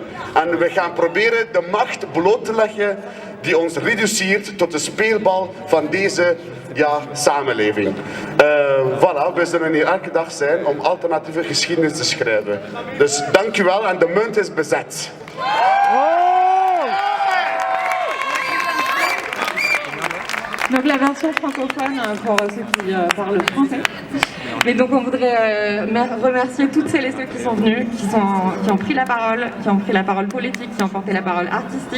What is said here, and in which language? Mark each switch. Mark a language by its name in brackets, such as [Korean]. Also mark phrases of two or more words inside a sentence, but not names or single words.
[Dutch] En we gaan proberen de macht bloot te leggen die ons reduceert tot de speelbal van deze samenleving. Voilà, we zullen hier elke dag zijn om alternatieve geschiedenis te schrijven. Dus dank u wel en de munt is bezet. [French] Donc la version francophone pour ceux qui parlent français. Et donc on voudrait remercier toutes celles et ceux qui sont venus, qui ont pris la parole politique, qui ont porté la parole artistique.